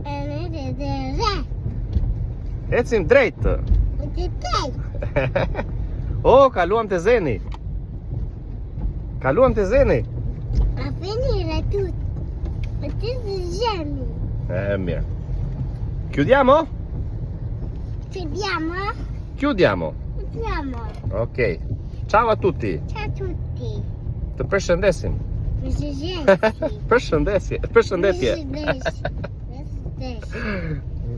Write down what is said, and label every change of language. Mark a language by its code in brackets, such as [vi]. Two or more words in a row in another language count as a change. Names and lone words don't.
[sq] Ecim drejt. O, kaluam te Zeni. A veni retut. Ti Zeni. Mirë. [it] Chiudiamo? Chiudiamo. Ok. Ciao a tutti. Ciao a tutti. [sq] Të përshëndesim. Përshëndetje. Përshëndetje. Përshëndetje.